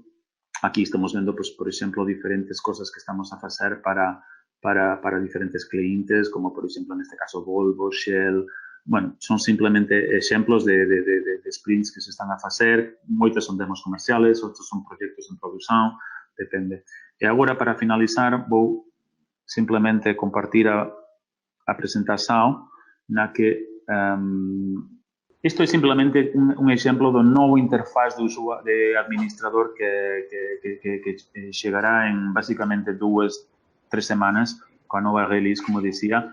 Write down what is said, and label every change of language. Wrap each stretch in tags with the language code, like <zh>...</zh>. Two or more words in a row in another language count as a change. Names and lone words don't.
<gl>Aquí estamos vendo, pues, por exemplo, diferentes cosas que estamos a facer para diferentes clientes, como, por exemplo, neste caso, Volvo, Shell. Bueno, son simplemente exemplos de sprints que se están a facer. Moitas son demos comerciales, outros son proxectos en produción, depende.</gl> <pt>E agora, para finalizar, vou simplesmente compartir a apresentação na que isto é simplesmente um exemplo do novo interfaz de administrador que chegará em basicamente 2-3 semanas com a nova release, como dizia.</pt>